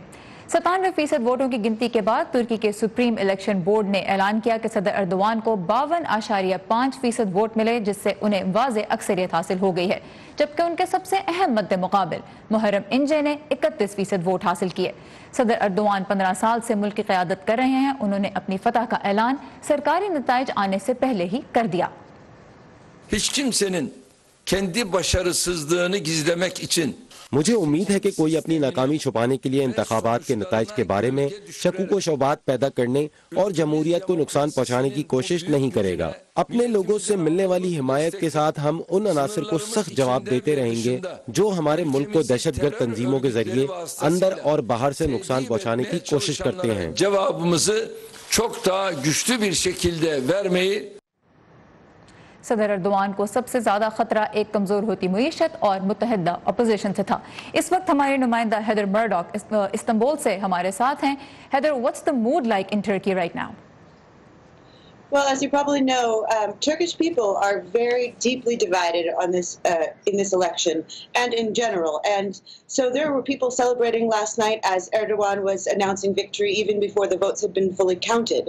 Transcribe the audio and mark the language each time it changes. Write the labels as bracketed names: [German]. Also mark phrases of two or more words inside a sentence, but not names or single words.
[Urdu] 97% ووٹوں کی گنتی کے بعد ترکی کے [English] Supreme Election Board [Urdu] نے اعلان کیا کہ صدر اردوان کو 52.5% ووٹ ملے، جس سے انہیں واضح اکثریت حاصل ہو گئی ہے، جبکہ ان کے سب سے اہم مدمقابل محرم انجے نے 31% ووٹ حاصل کیے. صدر اردوان 15 سال سے ملک کی قیادت کر رہے ہیں. انہوں نے اپنی فتح کا اعلان سرکاری نتائج آنے سے پہلے ہی کر دیا. [Turkish] Hiç kimsenin kendi başarısızlığını gizlemek için [Urdu] مجھے امید ہے کہ کوئی اپنی ناکامی چھپانے کے لیے انتخابات کے نتائج کے بارے میں شکوک و شبہات پیدا کرنے اور جمہوریت کو نقصان پہنچانے کی کوشش نہیں کرے گا. اپنے لوگوں سے ملنے والی حمایت کے ساتھ ہم ان عناصر کو سخت جواب دیتے رہیں گے جو ہمارے ملک کو دہشت گرد تنظیموں کے ذریعے اندر اور باہر سے نقصان پہنچانے کی کوشش کرتے ہیں. [Turkish] Cevabımızı çok daha güçlü bir şekilde vermeyi [Urdu] صدر اردوان کو سب سے زیادہ خطرہ ایک کمزور ہوتی معیشت اور متحدہ اپوزیشن سے تھا. اس وقت ہمارے نمائندہ حیدر مرڈاک استنبول سے ہمارے ساتھ ہیں. [English] Haider, what's the mood like in Turkey right now? Well, as you probably know, Turkish people are very deeply divided on this in this election and in general. And so there were people celebrating last night as Erdogan was announcing victory even before the votes had been fully counted.